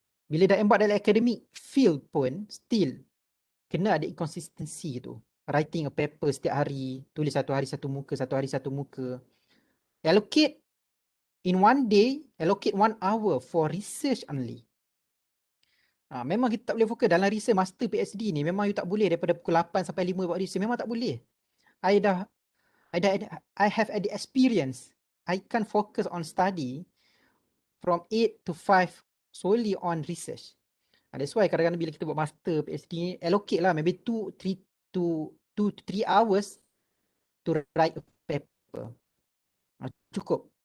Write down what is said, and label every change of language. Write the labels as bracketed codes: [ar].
[ms] Bila dah embark dalam [en] academic field [ms] pun still kena ada [en] inconsistency [ms] tu. [en] Writing a paper [ms] setiap hari, tulis satu hari satu muka, satu hari satu muka. [en] Allocate in one day, allocate 1 hour for research only. [ms] Memang kita tak boleh fokus dalam research master PhD ni. Memang you tak boleh daripada pukul 8 sampai 5 buat research. Memang tak boleh. [en] I have had the experience. I can focus on study from 8 to 5 solely on research. That's why [ms] kadang-kadang bila kita buat [en] master PhD [ms] ni, [en] allocate [ms] lah [en] maybe 2 to 3 hours to write a paper. [ms] Cukup.